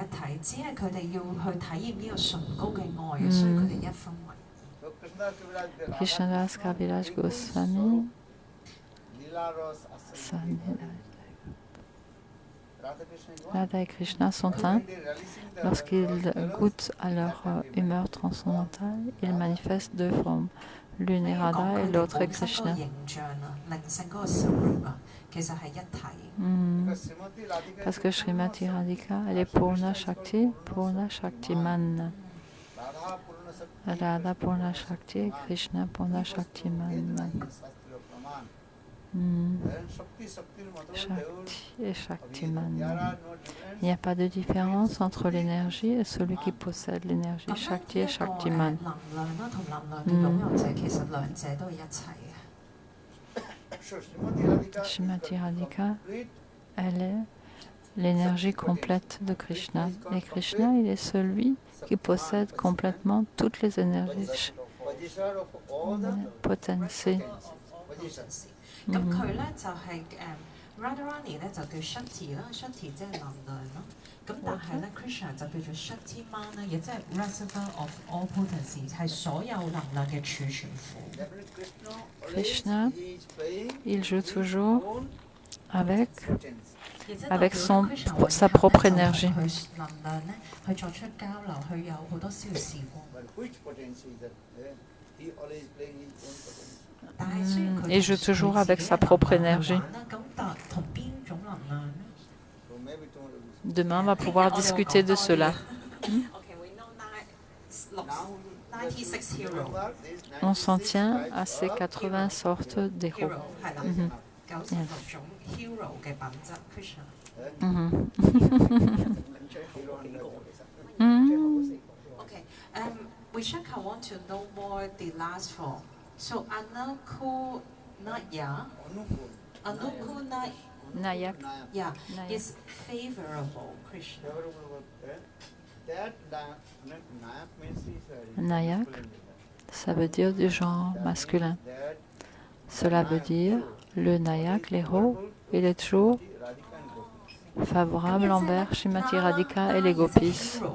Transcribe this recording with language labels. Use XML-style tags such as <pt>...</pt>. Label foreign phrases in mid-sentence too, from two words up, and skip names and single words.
<fr>Krishnadas Kaviraj Goswami, Radha et Krishna sont un. Lorsqu'ils goûtent à leur humeur transcendantale, ils manifestent deux formes. L'une est Radha et l'autre est Krishna. Parce que Srimati Radhika, elle est Purna Shakti, Purna Shaktiman. Radha Purna Shakti et Krishna Purna Shaktiman. Shakti et Shaktiman. Il n'y a pas de différence entre l'énergie et celui qui possède l'énergie. Shakti et Shaktiman. Srimati Radhika, elle est l'énergie complète de Krishna. Et Krishna, il est celui qui possède complètement toutes les énergies potentielles.</fr> <yue>咁佢咧就係Radharani 咧就叫 Shakti 啦，Shakti 即係能量咯。咁但係咧 Krishna 就叫做 Shaktiman 咧，亦即係</yue> <en>Reservoir of all potency，</en> <yue>係所有能量嘅儲存庫。</yue> <fr>Krishna, il joue toujours avec sa propre énergie.</fr> <yue>能量咧去作出交流，去有好多消時光。</yue> <fr>Il joue toujours avec sa propre énergie. Demain, on va pouvoir discuter de cela. On s'en tient à ces 80 sortes d'héros.</fr> <en>Vishaka want to know more the last four. So Anukunaya, Nayak. Yeah, is favorable, Krishna.</en> <fr>Nayak, ça veut dire du genre masculin. Cela veut dire le Nayak, l'héros, il est toujours favorable envers Srimati Radhika et les gopis.</fr>